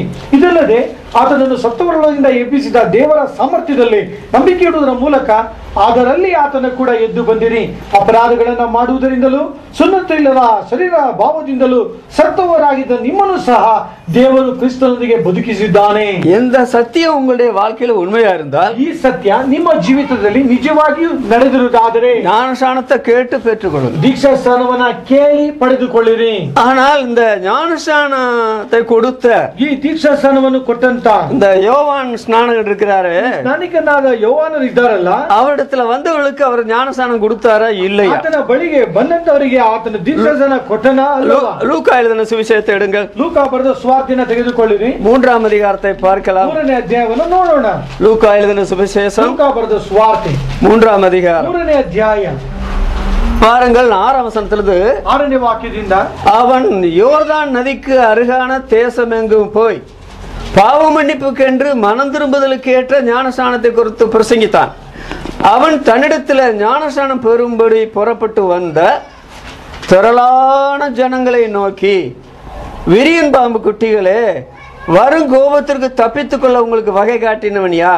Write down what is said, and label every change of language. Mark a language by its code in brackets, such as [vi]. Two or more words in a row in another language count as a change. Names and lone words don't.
[kn] ಇದಲ್ಲದೆ ಆತನನ್ನು ಸತ್ತವರೊಳಗಿಂದ ಎಬ್ಬಿಸಿದ ದೇವರ ಸಾಮರ್ಥ್ಯದಲ್ಲಿ ನಂಬಿಕೆ ಇಡುವುದರ ಮೂಲಕ ಅದರಲ್ಲಿ ಆತನ ಕೂಡ ಎದ್ದು ಬಂದಿರಿ. ಅಪರಾಧಗಳನ್ನು ಮಾಡುವುದರಿಂದಲೂ ಸುನ್ನತಿಯಿಲ್ಲದ ಶರೀರ ಭಾವದಿಂದಲೂ ಸತ್ತವರಾಗಿದ್ದ ನಿಮ್ಮನ್ನು ಸಹ ದೇವರು ಕ್ರಿಸ್ತನೊಂದಿಗೆ ಬದುಕಿಸಿದ್ದಾನೆ. [ta] எந்த சத்தியம் உங்களுடைய வாழ்க்கையில உண்மையா இருந்தால், [kn] ಈ ಸತ್ಯ ನಿಮ್ಮ ಜೀವಿತದಲ್ಲಿ ನಿಜವಾಗಿಯೂ ನಡೆದಿರುವುದಾದರೆ [ta] ஞானஸ்நானத்தை கேட்டு பெற்றுக்கொள்ளுங்கள். [kn] ದೀಕ್ಷಾಸ್ನಾನವನ್ನ ಕೇಳಿ ಪಡೆದುಕೊಳ್ಳಿರಿ. [ta] ஆனால் இந்த ஞானஸ்நானத்தை கொடுத்த [kn] ಈ ದೀಕ್ಷಾಸ್ನಾನವನ್ನು ಕೊಟ್ಟಂತ [ta] இந்த யோவான் ஸ்நானகர் இருக்கிறாரு, [kn] ಸ್ನಾನಿಕನಾದ ಯೋಹಾನರು ಇದ್ದಾರಲ್ಲ, [ta] அவரிடத்துல வந்தவர்களுக்கு அவர் ஞானஸ்நானம் கொடுத்தாரா இல்லையா? [kn] ಆತನ ಬಳಿಗೆ ಬಂದಂತವರಿಗೆ ಆತನ ದೀಕ್ಷಾಸ್ನಾನ ಕೊಟ್ಟನ ಅಲ್ಲವಾ? [ta] லூக்கா எழுதின சுவிசேஷத்தை எடுங்கள். [kn] ಲೂಕಾ ಬರೆದ ಸುವಾರ್ತೆಯನ್ನು ತೆಗೆದುಕೊಳ್ಳಿರಿ. [ta] 3ம் அதிகாரத்தை பார்க்கலாம். [kn] 3ನೇ ಅಧ್ಯಾಯವನ್ನು ನೋಡೋಣ. [ta] லூக்கா எழுதின சுவிசேஷம் [kn] ಲೂಕಾ ಬರೆದ ಸುವಾರ್ತೆ [ta] 3ம் அதிகாரம் [kn] 3ನೇ ಅಧ್ಯಾಯ [ta] பாருங்கள். 6ம் வசனத்திலிருந்து [kn] 6ನೇ ವಾಕ್ಯದಿಂದ, [ta] அவன் யோர்தான் நதிக்கு அருகான தேசம் எங்கும் போய் பாவ மன்னிப்புக்கென்று மனம் திரும்புதலுக்கு ஏற்ற ஞானஸ்நானத்தை குறித்து பிரசங்கித்தான். அவன் தன்னிடத்தில் ஞானஸ்நானம் பெறும்படி புறப்பட்டு வந்த திரளான ஜனங்களை நோக்கி, விரியன் பாம்பு குட்டிகளே, வரும் கோபத்திற்கு தப்பித்துக் கொள்ள உங்களுக்கு வகை காட்டினவன் யார்?